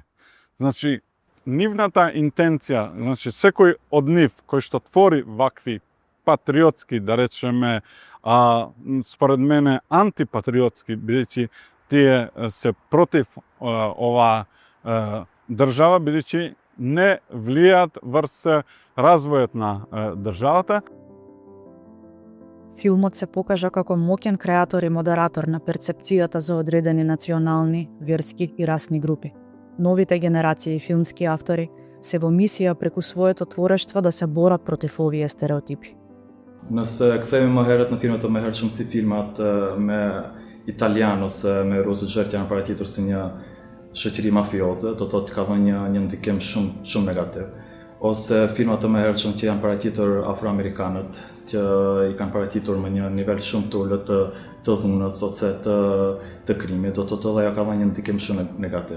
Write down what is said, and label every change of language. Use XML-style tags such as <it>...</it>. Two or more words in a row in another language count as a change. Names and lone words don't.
<mk>Значи, нивната интенција, значи секој од нив кој што твори вакви патриотски, да речеме, според мене антипатриотски, бидејќи тие се против оваа држава, бидејќи не влијаат врз развојот на државата. Филмот се покажа како моќен креатор и модератор на перцепцијата за одредени национални, верски и расни групи. Новите генерации филмски автори се во мисија преку своето творештво да се борат против овие стереотипи.</mk> <sq>Nëse kthehemi më herët në filmat e mëhershëm si filmat me italian ose me Rozo Xhertë janë paraqititur si një shoqëri mafioze, do thotë ka dhënë një ndikim shumë negativ. Ose filmat e mëhershëm që janë paraqitur afroamerikanët, që i kanë paraqitur me një nivel shumë të ulët të dhunës ose të krimit, do thotë edhe ajo ka dhënë një ndikim shumë negativ.</sq>